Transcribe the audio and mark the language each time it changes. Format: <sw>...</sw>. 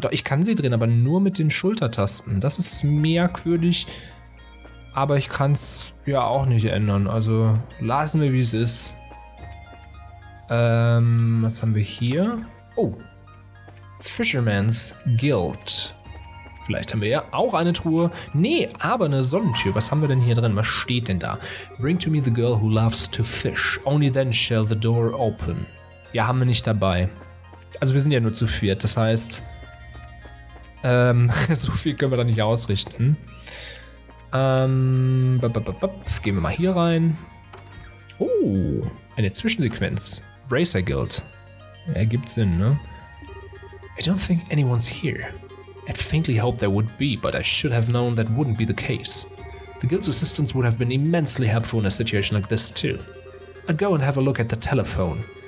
<de>Doch, ich kann sie drehen, aber nur mit den Schultertasten. Das ist merkwürdig, aber ich kann es ja auch nicht ändern. Also lassen wir, wie es ist. Was haben wir hier?</de> <en>Oh, Fisherman's Guild.</en> <de>Vielleicht haben wir ja auch eine Truhe. Nee, aber eine Sonnentür. Was haben wir denn hier drin? Was steht denn da?</de> <en>Bring to me the girl who loves to fish. Only then shall the door open.</en> <de>Ja, haben wir nicht dabei. Also wir sind ja nur zu viert, das heißt, so viel können wir da nicht ausrichten. Gehen wir mal hier rein. Oh, Oh, eine Zwischensequenz. Bracer Guild. Ergibt Sinn, ne?</de> <en>I don't think anyone's here. I'd faintly hoped there would be, but I should have known that wouldn't be the case. The guild's assistance would have been immensely helpful in a situation like this too. I'll go and have a look at the telephone.</en>